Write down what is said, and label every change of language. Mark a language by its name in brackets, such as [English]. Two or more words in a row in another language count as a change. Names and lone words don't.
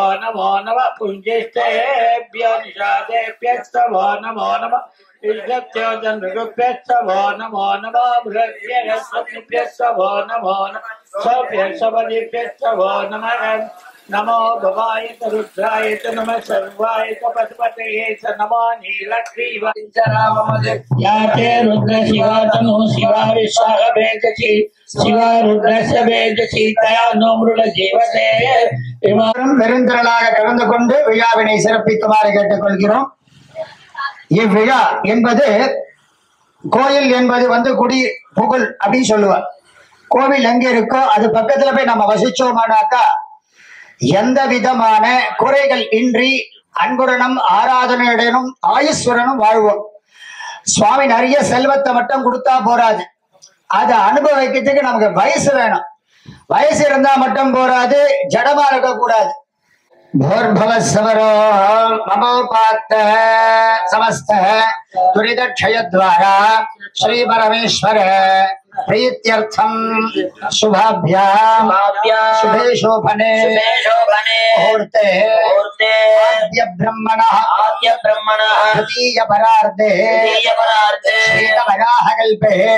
[Sanskrit] नमो नमः पुञ्जिष्टेभ्यो निषादेभ्यस्तवो नमो नमः नृभ्यस्तवो नमो नमो बृहद्भ्यस्तवो नमो नमः सभ्यस्तवो नमः नमो भवाय रुद्राय च नमः सर्वाय च पशुपतये च नमो नीलग्रीवाय याते रुद्र शिवा तनु शिवा विश्वाह वेदसी शिवा रुद्रस्य वेदसी तया नो मृड जीवते [Tamil] பெருந்திரளாக கலந்து கொண்டு விழாவினை சிறப்பிக்குமாறு கேட்டுக்கொள்கிறோம். இவ்விழா என்பது கோயில் என்பது குடி புகழ் அப்படின்னு சொல்லுவார். கோவில் எங்க இருக்கோ அது பக்கத்துல போய் நம்ம வசிச்சோமானாக்கா எந்த விதமான குறைகள் இன்றி அன்புடனும் ஆராதனையுடனும் ஆயுஸ்வரனும் வாழ்வோம். சுவாமி நிறைய செல்வத்தை மட்டும் கொடுத்தா போராது, அதை அனுபவிக்கிறதுக்கு நமக்கு வயசு வேணும். வயசு இருந்தா மட்டும் போராது, ஜடமா இருக்க கூடாது. [Sanskrit] भोर्भवस्वरो ममोपात्त समस्त दुरितक्षयद्वारा श्री परमेश्वर प्रीत्यर्थम शुभाभ्याम शुभे शोभने मुहूर्ते आद्य ब्रह्मणः तृतीय परार्धे श्वेतवराहकल्पे